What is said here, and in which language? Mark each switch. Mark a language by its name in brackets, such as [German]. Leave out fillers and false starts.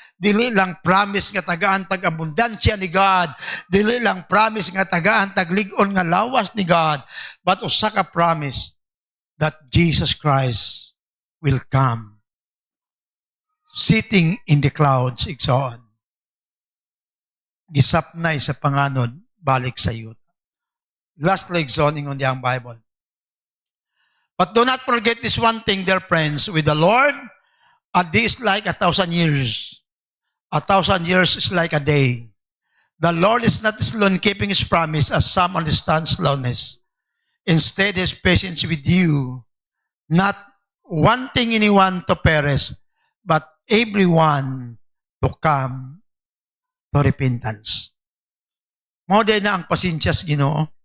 [Cebuano] Dili lang promise nga tagaan tag-abundansya ni God. Dili lang promise nga tagaan tag-ligon nga lawas ni God. [English] But [Cebuano] usa ka [English] promise that Jesus Christ will come sitting in the clouds, igsoon. [Cebuano] Gisapnay sa panganod, balik sa yuta. Lastly, igsoon, ingon diyang Bible. [English] But do not forget this one thing, dear friends, with the Lord, a day is like 1,000 years. 1,000 years is like a day. The Lord is not slow in keeping His promise, as some understand slowness. Instead, His patience with you, not wanting anyone to perish, but everyone to come to repentance. [Cebuano] Mao din na ang pasensyas Ginoo.